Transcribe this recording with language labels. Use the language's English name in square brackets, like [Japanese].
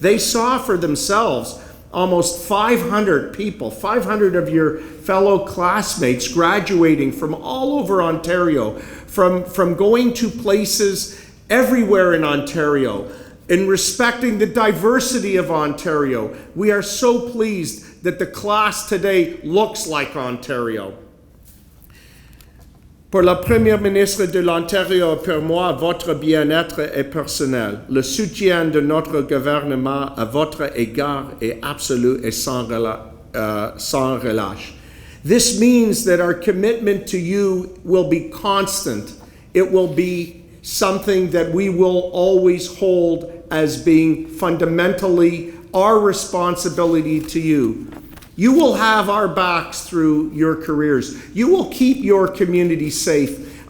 [English] They saw for themselves almost 500 people, 500 of your fellow classmates graduating from all over Ontario, from going to places everywhere in Ontario, in respecting the diversity of Ontario. We are so pleased that the class today looks like Ontario. [French] Pour la Première ministre de l'Ontario et pour moi, votre bien-être est personnel. Le soutien de notre gouvernement à votre égard est absolu et sans relâche. [English] This means that our commitment to you will be constant. It will be something that we will always hold as being fundamentally our responsibility to you. You will have our backs through your careers. You will keep your community safe.